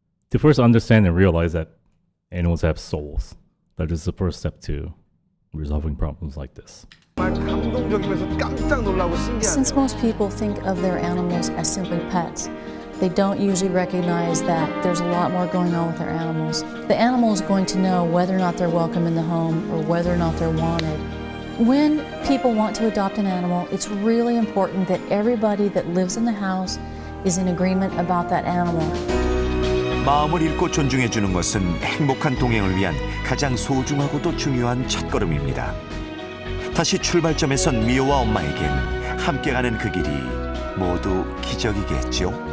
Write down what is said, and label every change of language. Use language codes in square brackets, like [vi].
[en] To first understand and realize that animals have souls. That is the first step to resolving problems like this. [ko] 감동적이면서 깜짝 놀라고 신기하네요. [en] Since most people think of their animals as simply pets, they don't usually recognize that there's a lot more going on with their animals. The animal is going to know whether or not they're welcome in the home or whether or not they're wanted. When people want to adopt an animal, it's really important that everybody that lives in the house is in agreement about that animal. [ko] 마음을 읽고 존중해주는 것은 행복한 동행을 위한 가장 소중하고도 중요한 첫걸음입니다. 다시 출발점에선 미호와 엄마에겐 함께 가는 그 길이 모두 기적이겠죠.